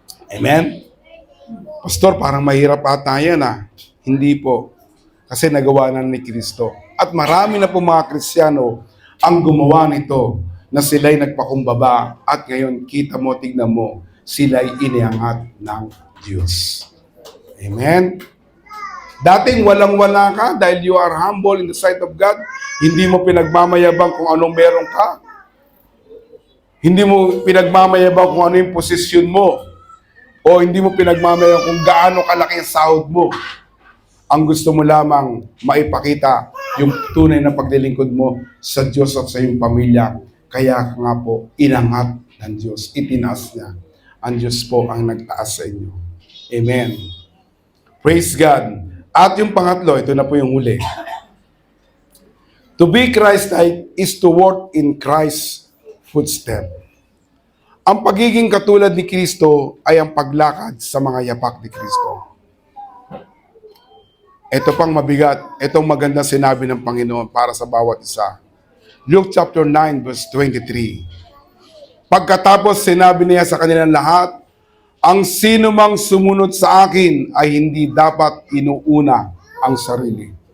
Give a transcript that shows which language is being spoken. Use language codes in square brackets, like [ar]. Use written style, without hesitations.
[tl] Amen? Pastor, parang mahirap ata yan ah. Hindi po. Kasi nagawa na ni Kristo. At marami na po mga Kristiyano ang gumawa nito na sila'y nagpakumbaba at ngayon tignan mo, sila'y iniangat ng Diyos. Amen? [en] Dating walang-wala ka dahil you are humble in the sight of God. [tl] Hindi mo pinagmamayabang kung anong meron ka. Hindi mo pinagmamayabang kung ano yung posisyon mo. O hindi mo pinagmamayabang kung gaano kalaki ang sahod mo. Ang gusto mo lamang maipakita yung tunay na paglilingkod mo sa Diyos at sa iyong pamilya. Kaya nga po, inangat ng Diyos. Itinaas niya. Ang Diyos po ang nagtaas sa inyo. Amen. Praise God. At yung pangatlo, ito na po yung huli. [en] To be Christ-like is to walk in Christ's footstep. [tl] Ang pagiging katulad ni Kristo ay ang paglakad sa mga yapak ni Kristo. Ito pang mabigat. Itong magandang sinabi ng Panginoon para sa bawat isa. Luke chapter 9 verse 23. Pagkatapos sinabi niya sa kanilang lahat, ang sino mang sumunod sa akin ay hindi dapat inuuna ang sarili.